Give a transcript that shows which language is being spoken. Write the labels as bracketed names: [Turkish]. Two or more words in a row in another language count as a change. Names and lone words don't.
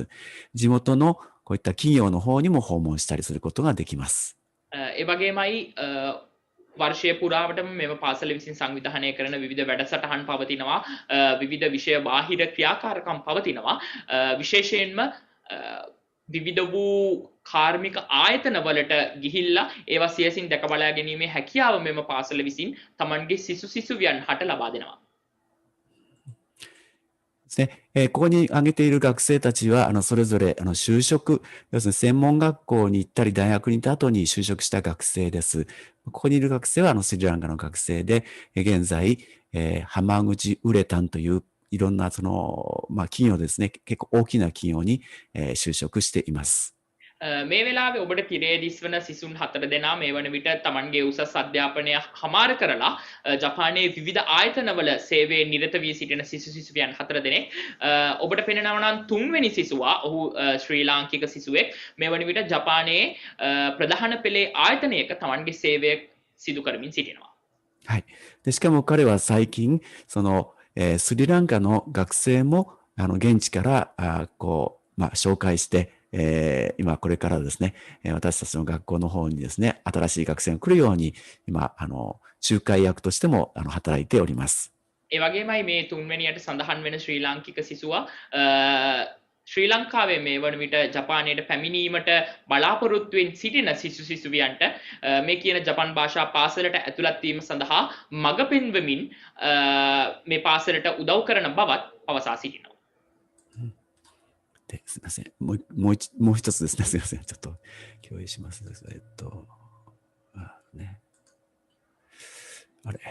[Japanese] 地元のこういった企業の方にも訪問したりすることができます。 [Sinhala] ඒ වගේමයි වර්ෂය පුරාවටම මෙම පාසල විසින් සංවිධානය කරන විවිධ වැඩසටහන් පවතිනවා, විවිධ විෂය බාහිර ක්‍රියාකාරකම් පවතිනවා. විශේෂයෙන්ම විවිධ වූ කාර්මික ආයතනවලට ගිහිල්ලා ඒවා සියසින් දැක බලා ගැනීමේ හැකියාව මෙම පාසල විසින් තමන්ගේ සිසුවියන් හට ලබා දෙනවා. [Japanese] ですね。ここに挙げている学生たちは、それぞれ、就職、要するに専門学校に行ったり、大学に行った後に就職した学生です。ここにいる学生は、スリランカの学生で、現在、浜口ウレタンという、いろんな、企業ですね、結構大きな企業に、就職しています。 [Sinhala] මේ වෙලාවේ ඔබට තිරේ දිස්වන සිසුන් 4 දෙනා මේ වන විට තමන්ගේ උසස් අධ්‍යාපනය හමාර කරලා ජපානයේ විවිධ ආයතනවල සේවයේ නිරත වී සිටින සිසුවියන් 4 දෙනෙක්. ඔබට පෙනෙනවා නම් 3 වෙනි සිසුවා ඔහු ශ්‍රී ලාංකික සිසුවෙක් මේ වන විට ජපානයේ ප්‍රධාන පෙළේ ආයතනයක තමන්ගේ සේවය සිදු කරමින් සිටිනවා. [Japanese] はい。で、しかも彼は最近、スリランカの学生も、現地から、紹介して、今これからですね、私たちの学校の方にですね、新しい学生が来るように、今、仲介役としても、働いております。 [Sinhala] ඒ වගේමයි මේ 3 වෙනියට සඳහන් වෙන ශ්‍රී ලාංකික සිසුවා ශ්‍රී ලංකාවේ මේ වන විට ජපානයට පැමිණීමට බලාපොරොත්තුවෙන් සිටින සිසුවියන්ට මේ කියන ජපන් භාෂා පාසලට ඇතුළත් වීම සඳහා මඟ පෙන්වමින් මේ පාසලට උදව් කරන බවත් පවසා සිටිනවා. [Japanese] すみません。もう一つですね。すみません。ちょっと共有します。ね。あれ。